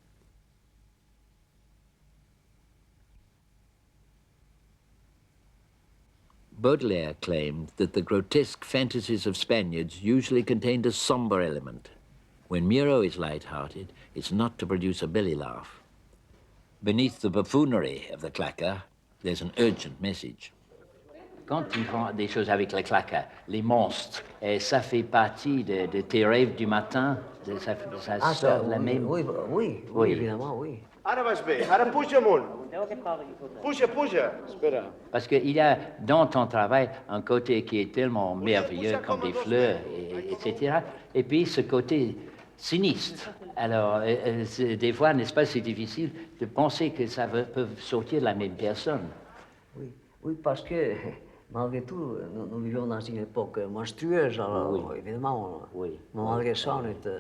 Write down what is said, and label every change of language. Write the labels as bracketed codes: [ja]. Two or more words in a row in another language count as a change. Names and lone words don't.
[en] Baudelaire claimed that the grotesque fantasies of Spaniards usually contained a sombre element. When Miró is light-hearted, it's not to produce a belly laugh. Beneath the buffoonery of the claqueur, there's an urgent message. [fr] Quand tu prends des choses avec les claqueurs, les monstres, et ça fait partie de tes rêves du matin, ça sort de la même... Oui, évidemment, oui. [ca] Ara vas bé, ara puja amunt. Puja. Espera. [fr] Parce qu'il y a dans ton travail un côté qui est tellement merveilleux, comme des fleurs, etc. Et puis ce côté sinistre. Alors, des fois, n'est-ce pas, c'est difficile de penser que ça peut sortir de la même personne. Oui, parce que malgré tout, nous vivons dans une époque monstrueuse, alors évidemment, malgré ça, on est...